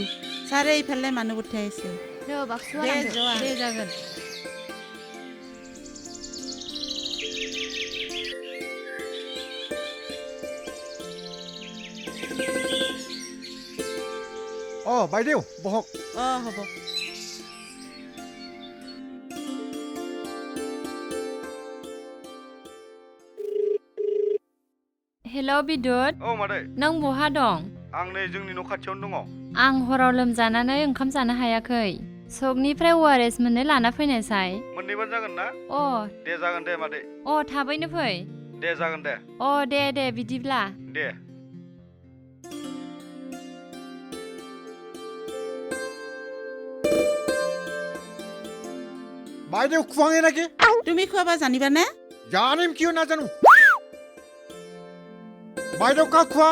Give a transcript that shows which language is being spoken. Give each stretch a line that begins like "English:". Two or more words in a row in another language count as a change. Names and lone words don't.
Assamese: ছাৰে এইফালে মানুহ পঠাই আছে।
Bodo: दे बाक्सुआ दे लांदो। ज'आ। दे जागोन।
Assamese: বাইদেউ বহক। হ'ব।
Bodo: हेल' बिदुत औ मादै नों बहा दं? आं नै जोंनि न' खाथियावनो दङ। आं हराव लोमजानानै ओंखाम जानो हायाखै। सकनिफ्राय ORS मोननै लाना फैनायसाय। मोननैबानो जागोन ना? दे जागोन दे मादै। थाबैनो फै। दे जागोन दे। दे बिदिब्ला। दे।
Assamese: বাইদেউ খুৱাঙে নাকি? তুমি খোৱাবা জানিবানে? জানিম কিয় নাজানো। বাইদেউ কাক খুৱাম?